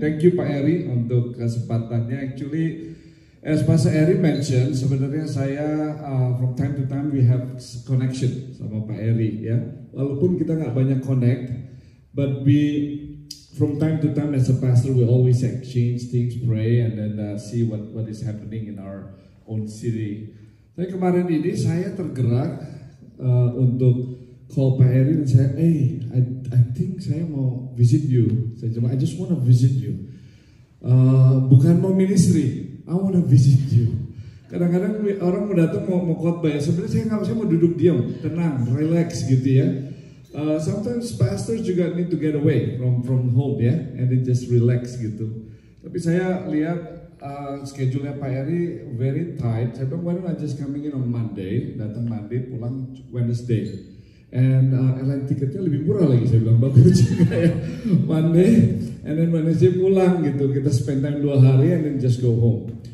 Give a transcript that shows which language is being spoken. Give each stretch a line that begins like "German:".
English: Thank you Pak Eri
Indonesian: untuk kesempatannya.
English: Actually, as Pastor Eri mentioned,
Indonesian: sebenarnya saya
English: from time to time we have connection
Indonesian: sama
English: Pak Eri ya.
Indonesian: Walaupun kita nggak banyak connect,
English: but we from time to time as a pastor we always exchange things, pray, and then see what is happening in our own city.
Indonesian: Tapi kemarin ini saya tergerak untuk call Pak Eri dan saya,
English: I think
Indonesian: saya mau
English: visit you.
Indonesian: Saya cuma,
English: I just want to visit you.
Indonesian: Bukan mau ministry,
English: I want to visit you.
Indonesian: Kadang-kadang orang mau datang mau khotbah ya, sebenarnya saya mau duduk diam, tenang, relax gitu ya.
English: Sometimes pastors
Indonesian: juga
English: need to get away from home ya, and then just relax gitu.
Indonesian: Tapi saya lihat schedule-nya Pak Eri
English: very tight.
Indonesian: Saya bilang,
English: why don't I just coming in on Monday,
Indonesian: datang Monday, pulang Wednesday.
English: And airline
Indonesian: tiketnya lebih murah lagi, saya bilang bagus juga ya.
English: Monday, and then Wednesday
Indonesian: pulang gitu. Kita
English: spend time
Indonesian: 2 hari
English: and then just go home.